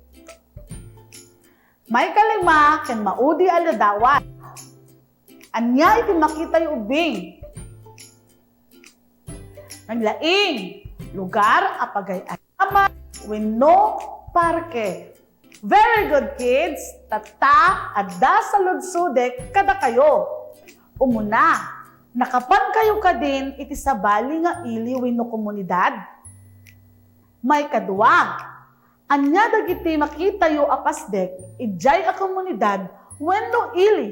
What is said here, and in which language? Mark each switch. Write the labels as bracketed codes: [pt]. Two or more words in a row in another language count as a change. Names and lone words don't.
[ilo] May kalima ken maudi aladawan. Anya iti makita yu ubing. Naglaing, lugar a pagayama wenno parke. [en] Very good kids, [ilo] tata adda sa ludsudek kada kayo. Umuna, nakapan kayo kadin iti sabali nga ili wenno komunidad. May kadua, anya dagiti makita yu apasdek ijay a komunidad wenno ili.